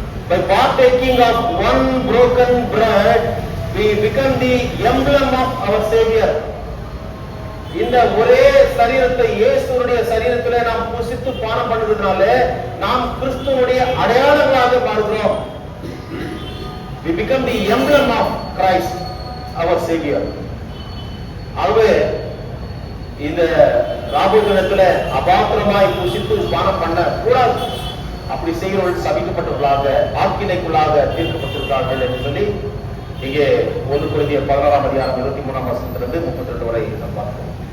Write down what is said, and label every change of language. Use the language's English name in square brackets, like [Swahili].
[English] By partaking of one broken bread, we become the emblem of our Savior. [Tamil] இந்த ஒரே சரீரத்தை இயேசுவுடைய சரீரத்திலே நாம் புசித்து பானம் பண்ணுவதனால நாம் கிறிஸ்துவுடைய அடையாளங்களாக மாறுகிறோம். [English] We become the emblem of Christ, our Savior. [Tamil] ஆகவே இந்த ராபோஜ தினத்துல அபாத்திரமாய் புசித்து பானம் பண்ண கூடாது. அப்படி செய்கிறவர்கள் சபிக்கப்பட்டவர்களாக, ஆக்கினைக்குள்ளாக தீர்க்கப்பட்டிருக்கிறார்கள் என்று சொல்லி இங்கே 1 கொரிந்தியர் 11:23 வசனத்திலிருந்து 32 வரை நாம் பார்க்கிறோம்.